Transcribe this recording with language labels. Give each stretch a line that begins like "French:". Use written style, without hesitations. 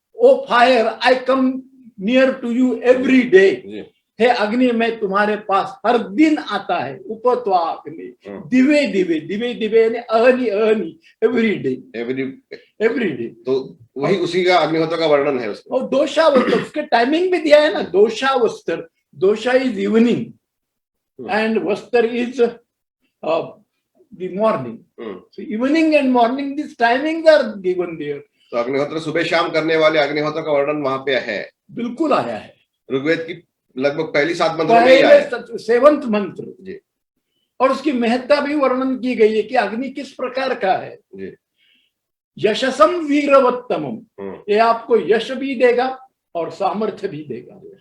English: O fire I come near to you every day.
Hindi: हे अग्नि मैं तुम्हारे पास हर दिन आता है।
Sanskrit: उपत्वा अग्नि दिवे दिवे दिवे दिवे
Hindi: यानी
Sanskrit: अहनी अहनी
English: Every day every day.
Hindi: तो वही उसी का अग्निहोत्र का वर्णन है उसमें। और दोषावस्त्र उसके टाइमिंग भी दिया है ना।
English: दोषावस्त्र, दोषा is evening and Vastar is the morning. So evening and morning, these timings are given there.
Hindi: तो अग्निहोत्र सुबह शाम करने वाले अग्निहोत्र का वर्णन वहां पे है, बिल्कुल आया है। ऋग्वेद की लगभग पहली 7 मंत्रों में आया है। 7th मंत्र जी। और उसकी महत्ता भी वर्णन की गई है कि अग्नि किस प्रकार का है जी।
Sanskrit: यशसम वीरवत्तमम,
Hindi: ये आपको यश भी देगा और सामर्थ्य भी देगा।